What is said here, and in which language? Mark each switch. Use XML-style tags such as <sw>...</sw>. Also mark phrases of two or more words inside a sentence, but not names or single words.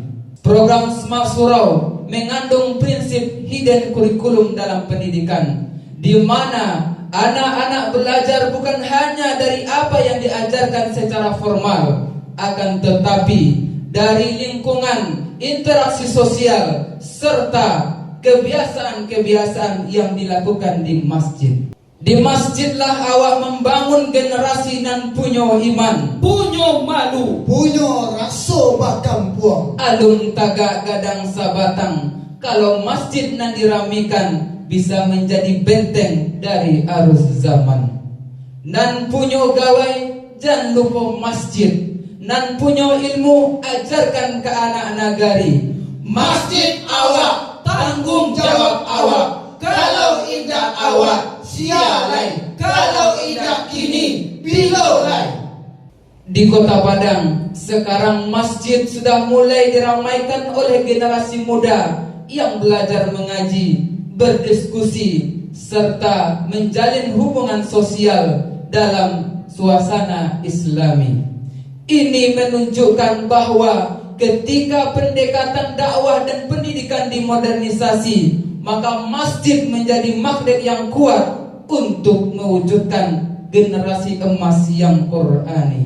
<id>Program Smart Surau mengandung prinsip hidden kurikulum dalam pendidikan, di mana anak-anak belajar bukan hanya dari apa yang diajarkan secara formal, akan tetapi dari lingkungan, interaksi sosial, serta kebiasaan-kebiasaan yang dilakukan di masjid.</id> <min>Di masjidlah awak membangun generasi nan punyo iman, punyo malu, punyo raso bakampuang. alung tagak gadang sabatang.</min> <id>Kalau masjid nan diramikan bisa menjadi benteng dari arus zaman.</id> <min>Nan punyo gawai jangan lupa masjid. Nan punyo ilmu ajarkan ke anak nagari. masjid awak, tanggung jawab awak. Kalau indah awak, sialai. Kalau indah kini, bilolai.</min> <id>Di Kota Padang, sekarang masjid sudah mulai diramaikan oleh generasi muda yang belajar mengaji, berdiskusi, serta menjalin hubungan sosial dalam suasana Islami. Ini menunjukkan bahwa ketika pendekatan dakwah dan pendidikan dimodernisasi, maka masjid menjadi magnet yang kuat untuk mewujudkan generasi emas yang Qur'ani.</id>